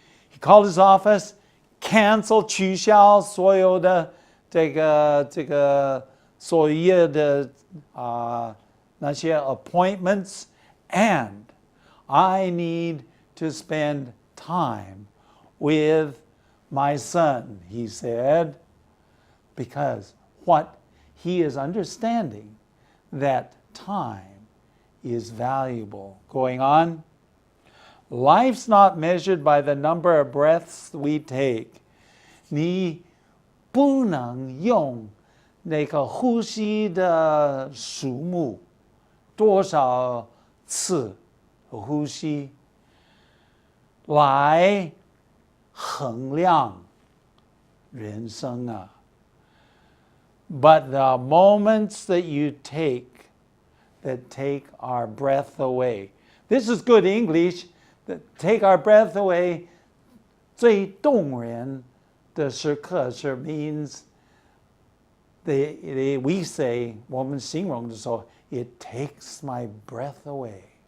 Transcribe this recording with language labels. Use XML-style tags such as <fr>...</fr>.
<en>He called his office, cancel</en> <zh>取消所有的这个所有的那些</zh> <en>appointments, and I need to spend time with my son, he said, because what he is understanding that time is valuable. Going on, life's not measured by the number of breaths we take.</en> <zh>你不能用那个呼吸的数目，多少次呼吸来衡量人生啊。</zh> <en>But the moments that you take that take our breath away. This is good English. That take our breath away.</en> <zh>最动人的时刻是</zh> <en>means we say</en> <zh>我们形容的时候</zh> <en>it takes my breath away.</en>